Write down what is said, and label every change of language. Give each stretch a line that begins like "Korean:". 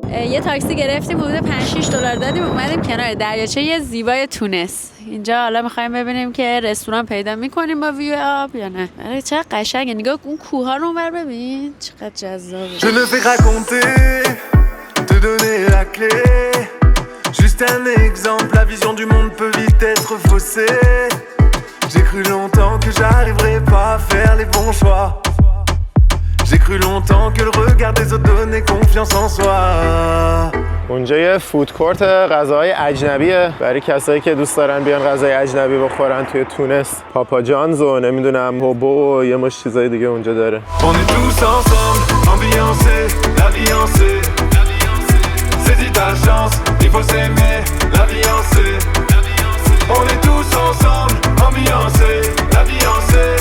Persian: یه تاکسی گرفتیم حدود 5-6 دلار دادیم اومدیم کنار دریاچه زیبای تونس. اینجا حالا می‌خوایم ببینیم که رستوران پیدا می‌کنیم با ویو آب یا نه. آره چقدر قشنگه، نگاه اون کوه‌ها رو اونور ببین چقدر جذابه.
French: Je ne fais raconter, te donner la clé. Juste un exemple, la vision du monde peut vite être faussée. J'ai cru longtemps que j'arriverais pas à faire les bons choix. J'ai cru longtemps que le regard des autres donnait confiance en soi.
Persian: اونجا یه فودکورت غذاهای اجنبیه برای کسایی که دوست دارن بیان غذای اجنبی بخورن توی تونس. پاپا جانز و نمیدونم هوبو و یه مش چیزای دیگه اونجا داره.
French: On est tous ensemble, ambiancés, la vie en C. Saisis ta chance, il faut s'aimer, la vie en C. On est tous ensemble, ambiancés, la vie en C.